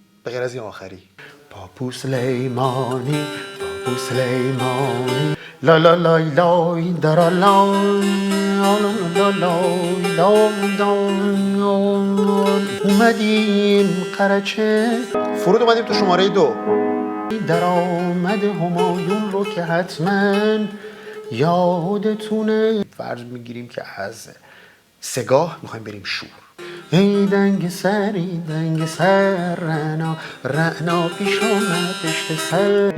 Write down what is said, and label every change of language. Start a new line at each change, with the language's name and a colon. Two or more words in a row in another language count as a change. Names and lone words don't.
Persian: غیر از این آخری. پاپو سلیمانی، پاپو سلیمانی، لا لا لای لای درا لای، لا لای لای اومدیم قرچه. فرود اومدیم تو شماره 2. در آمد همایون رو که حتما یادتونه. فرض میگیریم که از سگاه میخوایم بریم شور. ای دنگ سر رعنا پیش آمد پشت سر.